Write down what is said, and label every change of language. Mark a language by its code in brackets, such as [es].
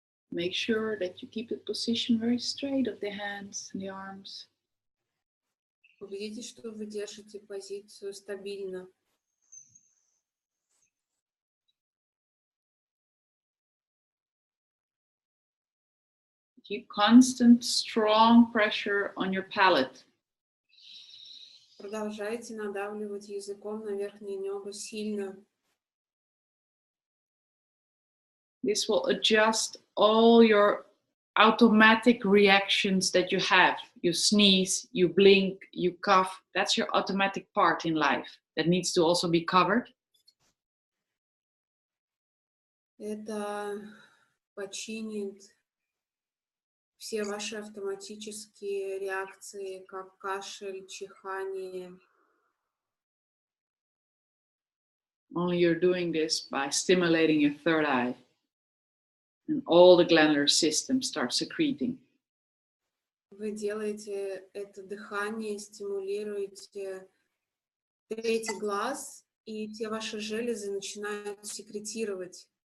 [en] Make sure that you keep the position very straight of the hands and the arms. [ru] Убедитесь, что вы держите позицию стабильно. [en] Keep constant, strong pressure on your palate. [ru] Продолжайте надавливать языком на верхнее небо сильно. [en] This will adjust all your automatic reactions that you have. You sneeze, you blink, you cough. That's your automatic part in life that needs to also be covered. [ru] Это починит все ваши автоматические реакции, как кашель, чихание. [en] Only you're doing this by stimulating your third eye. And all the glandular system starts secreting. [ru] Вы делаете это дыхание, стимулируете третий глаз, и все ваши железы начинают секретировать.